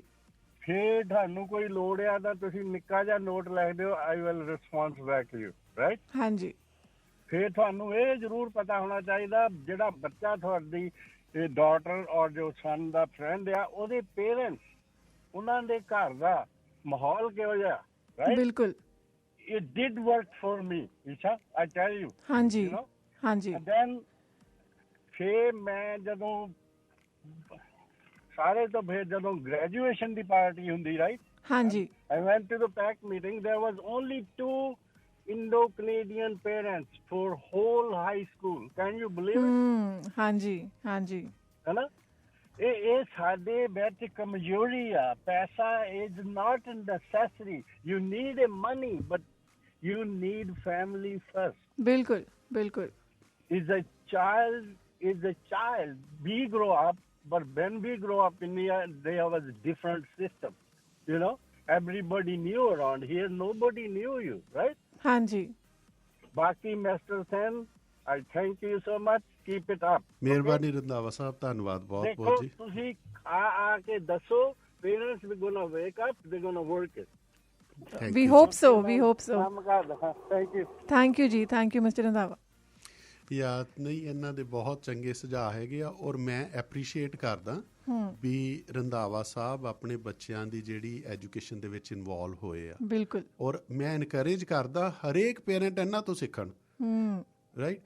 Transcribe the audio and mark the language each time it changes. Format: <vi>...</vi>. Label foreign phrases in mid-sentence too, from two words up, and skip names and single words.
<pa>ਫਿਰ ਤੁਹਾਨੂੰ ਕੋਈ ਲੋੜ ਆ ਤਾਂ ਤੁਸੀਂ ਨਿੱਕਾ ਜਿਹਾ ਨੋਟ ਲਿਖ ਦਿਓ,</pa> <en>I will response back you,</en> <pa>ਰਾਈਟ। ਹਾਂਜੀ। ਫਿਰ ਤੁਹਾਨੂੰ ਇਹ ਜ਼ਰੂਰ ਪਤਾ ਹੋਣਾ ਚਾਹੀਦਾ ਜਿਹੜਾ ਬੱਚਾ ਤੁਹਾਡੀ ਡਾਟਰ ਔਰ ਜੋ ਸਨ ਦਾ ਫਰੈਂਡ ਆ, ਉਹਦੇ ਪੇਰੈਂਟਸ, ਉਹਨਾਂ ਦੇ ਘਰ ਦਾ ਮਾਹੌਲ ਕਿਹੋ ਜਿਹਾ, ਰਾਈਟ। ਬਿਲਕੁਲ।</pa> <en>It did work for me, Isha, I tell you.</en> <pa>ਹਾਂਜੀ।</pa> <en>You know?</en> <pa>ਹਾਂਜੀ।</pa> <en>And then</en> <pa>ਫਿਰ ਮੈਂ ਜਦੋਂ ਸਾਰੇ ਤੋਂ ਫਿਰ ਜਦੋਂ ਗ੍ਰੈਜੂਏਸ਼ਨ ਦੀ ਪਾਰਟੀ ਹੁੰਦੀ, ਰਾਈਟ। ਹਾਂਜੀ।</pa> <en>I went to the PAC meeting. There was only 2 Indo-Canadian parents for whole high school. Can you believe it?</en> <pa>ਹਾਂਜੀ ਹਾਂਜੀ। ਹੈ ਨਾ। ਇਹ ਸਾਡੇ ਵਿੱਚ ਕਮਜ਼ੋਰੀ ਆ।</pa> <en>ਪੈਸਾ is not a necessity. You need a money, but you need family first.</en> <pa>ਬਿਲਕੁਲ ਬਿਲਕੁਲ।</pa> <en>Is a child. We grow up, but when we grow up in India, there was a different system. You know, everybody knew around here. Nobody knew you, right?</en> <pa>ਹਾਂਜੀ।</pa> <en>ਬਾਕੀ Mr. Sen, I thank you so much. Keep it up.</en> <pa>ਮਿਹਰਬਾਨੀ ਰੰਧਾਵਾ ਸਾਹਿਬ, ਧੰਨਵਾਦ ਬਹੁਤ ਬਹੁਤ ਜੀ। ਤੁਸੀਂ ਆ ਕੇ ਦੱਸੋ,</pa> <en>parents we gonna wake up, they're gonna work it. We hope so. We hope so. Thank you. Thank you ਜੀ, thank you Mr. ਰੰਧਾਵਾ।</en> <pa>ਨਹੀਂ, ਇਹਨਾਂ ਦੇ ਬਹੁਤ ਚੰਗੇ ਸੁਝਾਅ ਹੈਗੇ ਆ ਔਰ ਮੈਂ ਐਪਰੀਸ਼ੀਏਟ ਕਰਦਾ ਵੀ ਰੰਧਾਵਾ ਸਾਹਿਬ ਆਪਣੇ ਬੱਚਿਆਂ ਦੀ ਜਿਹੜੀ ਐਜੂਕੇਸ਼ਨ ਦੇ ਵਿੱਚ ਇਨਵੋਲਵ ਹੋਏ ਆ। ਬਿਲਕੁਲ। ਔਰ ਮੈਂ ਇਨਕਰੇਜ ਕਰਦਾ ਹਰੇਕ ਪੇਰੈਂਟ ਇਹਨਾਂ ਤੋਂ ਸਿੱਖਣ, ਰਾਈਟ।</pa>